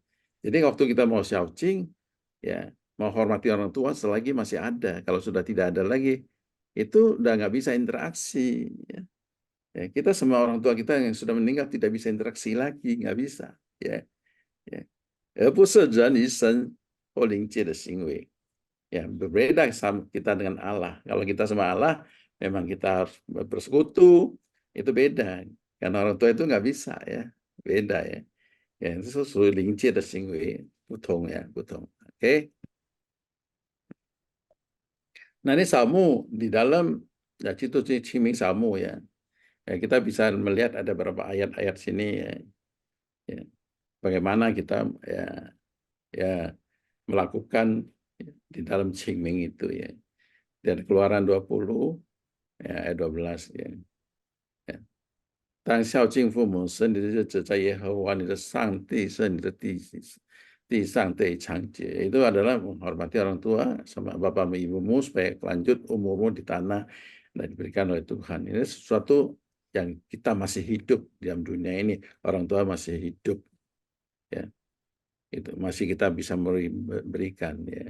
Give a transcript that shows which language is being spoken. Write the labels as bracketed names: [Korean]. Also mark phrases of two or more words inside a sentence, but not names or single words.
[Indonesian] Jadi waktu kita mau Xiaoqing, ya mau hormati orang tua selagi masih ada. Kalau sudah tidak ada lagi, itu udah nggak bisa interaksi. Ya. Ya, kita semua orang tua kita yang sudah meninggal tidak bisa interaksi lagi, nggak bisa. Ya, ya. [Chinese] 而不是人与神或灵界的行为. [Indonesian] Ya, berbeda sama kita dengan Allah. Kalau kita sama Allah, memang kita harus bersekutu, itu beda. Karena orang tua itu nggak bisa ya, beda ya. Ya, itu [Chinese] 属于灵界的行为，不同ya, 不同. [Indonesian] Oke. Nah ini Samu di dalam ya itu Qiming Samu ya. Ya. Kita bisa melihat ada beberapa ayat-ayat sini ya. Ya. Bagaimana kita ya melakukan di dalam Qiming itu ya. Dari Keluaran 20 ya, ayat 12 ya. [Chinese] 当孝敬父母，使你的日子在耶和华你的上帝是你的地上得长节. [Indonesian] Itu adalah menghormati orang tua sama bapamu ibumu supaya lanjut umurmu di tanah dan diberikan oleh Tuhan. Ini sesuatu yang kita masih hidup di dalam dunia ini. Orang tua masih hidup, ya. Itu masih kita bisa berikan, ya.